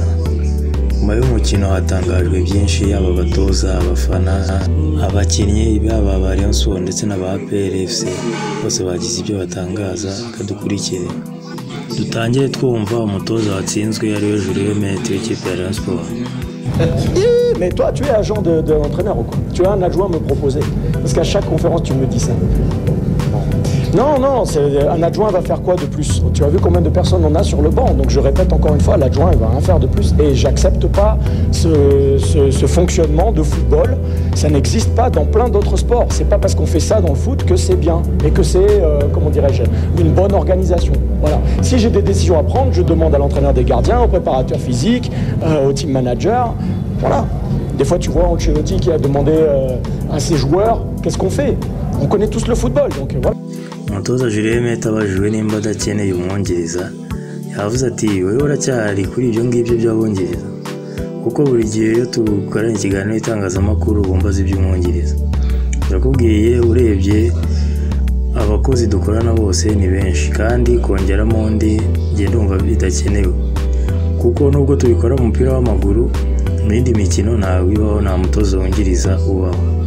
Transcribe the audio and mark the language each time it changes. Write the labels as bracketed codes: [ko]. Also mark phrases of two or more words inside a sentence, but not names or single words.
[rw] Nyuma y'umukino hatangajwe byinshi, yaba abatoza, abafana, abakinnyi baba ba Rayon Sports ndetse n'aba APR FC bose bagize ibyo batangaza. Kadukurikire dutangire twumva umutoza watsinzwe ari we Julien Mete w'ikipe ya Rayon Sports. [fr] Mais toi, tu es agent de l'entraîneur ou quoi? Tu as un adjoint à me proposer? Parce qu'à chaque conférence, tu me dis ça. Non, un adjoint va faire quoi de plus? Tu as vu combien de personnes on a sur le banc? Donc je répète encore une fois, l'adjoint il va rien faire de plus. Et j'accepte pas ce fonctionnement de football. Ça n'existe pas dans plein d'autres sports. C'est pas parce qu'on fait ça dans le foot que c'est bien et que c'est, comment dirais-je, une bonne organisation. Voilà. Si j'ai des décisions à prendre, je demande à l'entraîneur des gardiens, au préparateur physique, au [en] team manager. [fr] Voilà. Des fois, tu vois Ancelotti qui a demandé à ses joueurs, qu'est-ce qu'on fait? On connaît tous le football, donc voilà. [rw] Umutoza Julien Mete abajijwe nimba adakeneye umwongereza, yavuze ati wowe uracyari kuri ibyo ngibyo by'abongereza, kuko buri gihe iyo tukoranye ikiganiro itangazamakuru bumbaza iby'umwongereza. Turakubwiye urebye abakozi dukorana bose ni benshi, kandi kongeramo undi ngenda ndumva bidakenewe, kuko nubwo tubikora mu mupira w'amaguru mu yindi mikino ntabwo ibaho nta mutoza wongereza ubaho.